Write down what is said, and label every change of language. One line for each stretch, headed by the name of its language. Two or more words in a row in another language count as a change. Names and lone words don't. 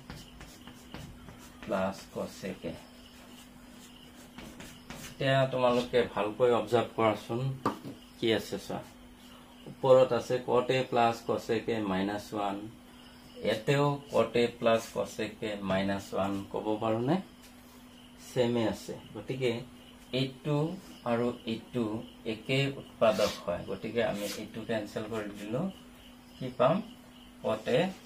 English: plus cosec a
Assamese: এতিয়া তোমালোকে ভালকৈ অবজাৰ্ভ কৰাচোন কি আছে চোৱা ওপৰত আছে
English: cot a plus cosec a -1
Assamese: এতেও
English: cot a plus cosec a -1
Assamese: ক'ব পাৰোনে সেমে আছে গতিকে এইটো আৰু এইটো একে উৎপাদক হয় গতিকে আমি এইটো ক্যান্সেল কৰি দিলো কি পাম
English: cot a